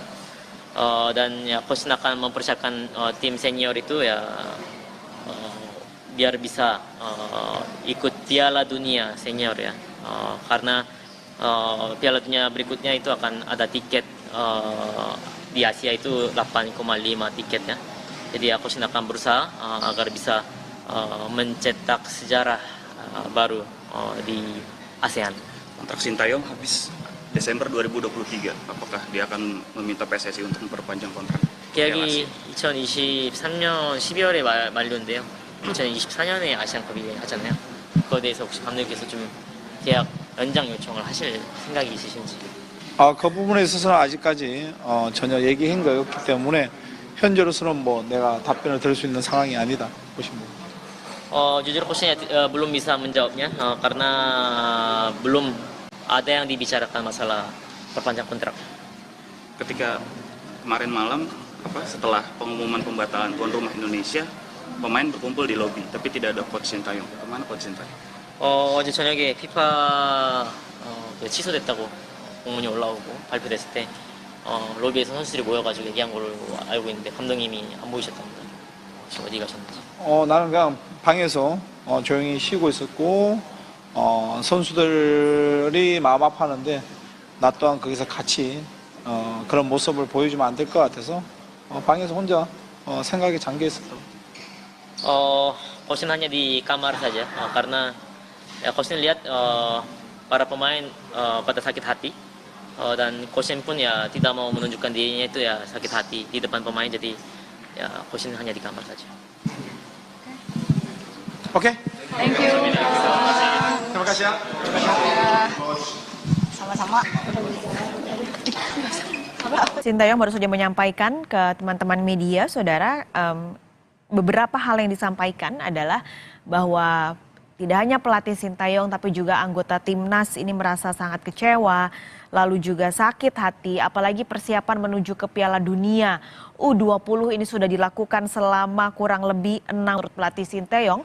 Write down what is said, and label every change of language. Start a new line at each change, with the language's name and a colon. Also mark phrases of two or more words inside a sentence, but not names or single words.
Indonesian: Dan ya coach akan mempersiapkan tim senior itu ya biar bisa ikut Piala Dunia senior ya, karena Piala Dunia berikutnya itu akan ada tiket di Asia itu 8,5 tiketnya. Jadi aku akan berusaha agar bisa mencetak sejarah baru di ASEAN. Kontrak Sintayong habis Desember 2023. Apakah dia akan meminta PSSI untuk memperpanjang kontrak?
Korean: 계약이 2023년 12월에 만료인데요. 2024년에 아시안컵이 하잖아요. 그거에 대해서 혹시 감독님께서 좀 계약 연장 요청을 하실 생각이 있으신지? 그 부분에 있어서는 아직까지 전혀 얘기한 거 없기 때문에 현재로서는 뭐 내가 답변을 드릴 수 있는 상황이 아니다 보시면.
Indonesian: Jujur coachnya belum bisa menjawabnya karena belum ada yang dibicarakan masalah perpanjang kontrak. Ketika kemarin malam setelah pengumuman pembatalan tuan rumah Indonesia, pemain berkumpul di lobi tapi tidak ada coach Sintayong. Kemana coach Sintayong?
Korean: 어제 저녁에 FIFA 취소됐다고 공문이 올라오고 발표됐을 때 로비에서 선수들이 모여가지고 얘기한 걸로 알고 있는데 감독님이 안 보이셨답니다. 혹시 어디 가셨는지? 나는 그냥 방에서 조용히 쉬고 있었고 선수들이 마음 아파하는데 나 또한 거기서 같이 그런 모습을 보여주면 안 될 것 같아서 방에서 혼자 생각에 잠겨 있었다고.
Indonesian: coachnya hanya di kamar saja karena ya coachnya lihat para pemain pada sakit hati. Dan coachnya pun ya tidak mau menunjukkan dirinya itu ya sakit hati di depan pemain, jadi ya coachnya hanya di kamar saja. Oke.
English: Thank you.
Indonesian: Terima kasih ya. Sama-sama. Sintayong baru saja menyampaikan ke teman-teman media, saudara, beberapa hal yang disampaikan adalah bahwa tidak hanya pelatih Sintayong tapi juga anggota timnas ini merasa sangat kecewa, lalu juga sakit hati, apalagi persiapan menuju ke Piala Dunia U20 ini sudah dilakukan selama kurang lebih 6 menurut pelatih Sintayong.